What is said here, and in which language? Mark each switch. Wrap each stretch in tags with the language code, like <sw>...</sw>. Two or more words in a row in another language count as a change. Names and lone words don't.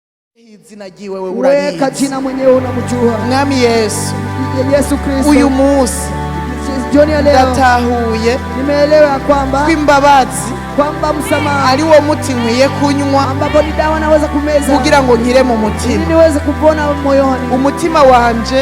<rn>izina ryiwe we urabizi.</rn> <sw>Weka jina mwenyewe unamjua.</sw> <rn>Mwami Yesu. Yesu Kristo. Uyu munsi</rn> <sw>jioni ya leo</sw> <rn>ndatahuye</rn> <sw>nimeelewa kwamba</sw> <rn>kw'imbabazi</rn> <sw>kwamba msamaha</sw> <rn>ari wo muti nkwiye kunywa</rn> <sw>ambapo ni dawa naweza kumeza</sw> <rn>kugira ngo nkire mu mutima.</rn> <sw>ili niweze kupona moyoni.</sw> <rn>Umutima wanje</rn>